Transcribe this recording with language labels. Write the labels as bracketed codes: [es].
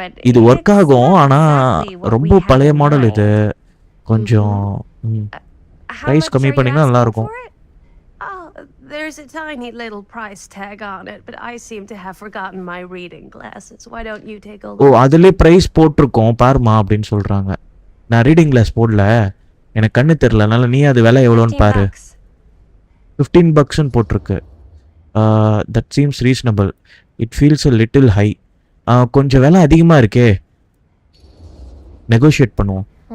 [ta] இது ஒர்க் ஆகும், ஆனா ரொம்ப பழைய மாடல். இது கொஞ்சம் பிரைஸ் கம்மி பண்ணீங்கன்னா நல்லா இருக்கும். [en] There's a tiny little price tag on it, but I seem to have forgotten my reading glasses. Why don't you take a look? [ta] ஓ, அதிலே பிரைஸ் போட்டிருக்கோம் பாருமா அப்படின்னு சொல்றாங்க. நான் ரீடிங் கிளாஸ் போடல, எனக்கு கண்ணு தெரியல, அதனால நீ அது விலை எவ்வளோன்னு பாரு. $15 போட்டிருக்கு. [en] That seems reasonable. It feels a little high. [ta] கொஞ்சம் விலை அதிகமாக இருக்கே, நெகோஷியேட் பண்ணுவோம்.